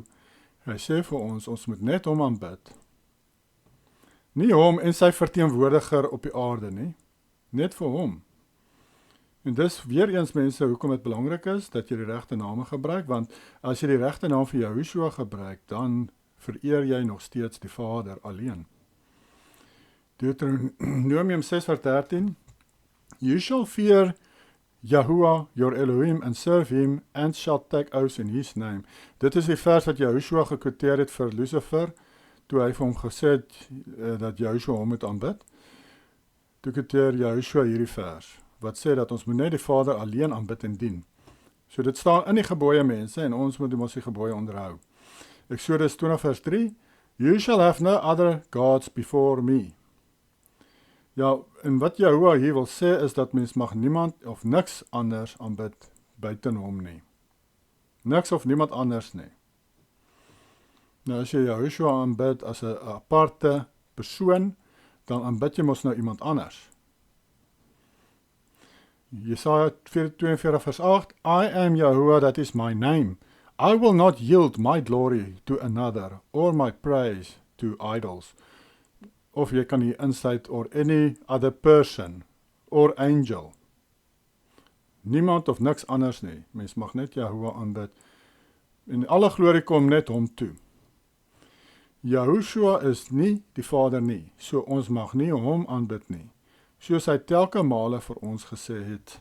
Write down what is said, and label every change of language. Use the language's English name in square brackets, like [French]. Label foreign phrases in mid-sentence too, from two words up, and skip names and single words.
[Afrikaans] Hy sê vir ons moet net hom aanbid. Nie hom en sy verteenwoordiger op die aarde nie, net vir hom. En dis weer eens mense, hoekom dit belangrik is, dat jy die regte name gebruik, want as jy die regte naam vir Yahushua gebruik, dan vereer jy nog steeds die Vader alleen. Deuteronomium 6 vers 13, [English] You shall fear Jahua, your Elohim, and serve him, and shall take oaths in his name. [Afrikaans] Dit is die vers wat Yahushua gekwoteer het vir Lucifer, toe hy vir hom gesê het, dat Yahushua hom moet aanbid. Toe kwoteer Yahushua hierdie vers, wat sê dat ons moet net die Vader alleen aanbid en dien. So dit staan in die gebooie mense, en ons moet ons die gebooie onderhou. Exodus 20 vers 3, [English] You shall have no other gods before me. [Afrikaans] Ja, en wat Jahua hier wil sê is dat mens mag niemand of niks anders aanbid buiten hom nie. Niks of niemand anders nie. Nou as jy Yahushua aanbid as 'n aparte persoon, dan aanbid jy mos nou iemand anders. Jesaja 42 vers 8, [English] I am Yahuwah, that is my name. I will not yield my glory to another, or my praise to idols. [Afrikaans] Of jy kan hier insluit, [English] or any other person, or angel. [Afrikaans] Niemand of niks anders nie. Mens mag net Yahuwah aanbid. En alle glorie kom net hom toe. Yahushua is nie die Vader nie, so ons mag nie hom aanbid nie, soos hy telke male vir ons gesê het.